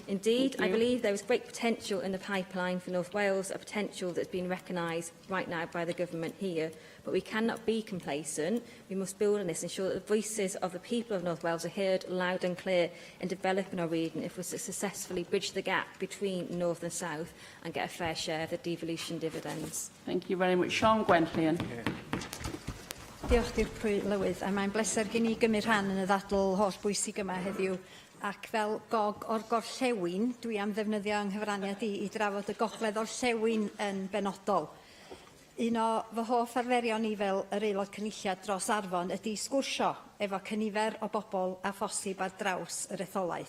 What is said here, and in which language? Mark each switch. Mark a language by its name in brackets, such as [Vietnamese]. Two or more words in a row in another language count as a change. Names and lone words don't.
[English] Indeed, I believe there is great potential in the pipeline for North Wales, a potential that's been recognised right now by the government here. But we cannot be complacent. We must build on this, ensure that the voices of the people of North Wales are heard loud and clear in developing our region if we successfully bridge the gap between North and South and get a fair share of the devolution dividends. Thank you very much. Siôn Gwenllian. [Welsh] Diolch i'r Prylywydd, a mae'n bleser gen I gymryd rhan yn y ddadl holl bwysig yma heddiw. Ac fel gog o'r gorllewin, dwi am ddefnyddio yng nghyfraniad I drafod y gogledd orllewin yn benodol. Un o fy hoff arferion I fel yr aelod cynulliad dros Arfon ydy sgwrsio efo cynifer o bobl a phosib ar draws yr etholaeth.